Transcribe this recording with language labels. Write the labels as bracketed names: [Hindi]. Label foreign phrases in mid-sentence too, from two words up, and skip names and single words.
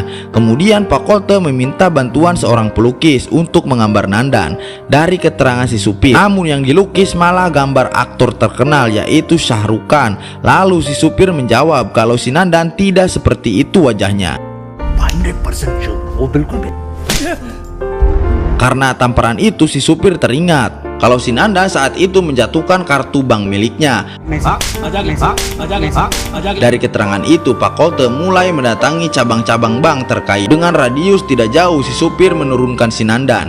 [Indonesian] Kemudian Pak Kolte meminta bantuan seorang pelukis untuk menggambar Nandan. Dari keterangan si supir, namun yang dilukis malah gambar aktor terkenal yaitu Shah Rukh Khan. Lalu si supir menjawab kalau si Nandan tidak seperti itu wajahnya. [Hindi] 100% sure वो बिल्कुल भी [Indonesian] Karena tamparan itu si supir teringat kalau si Nandan saat itu menjatuhkan kartu bank miliknya. Dari keterangan itu, Pak Kolte mulai mendatangi cabang-cabang bank terkait. Dengan radius tidak jauh, si supir menurunkan si Nandan.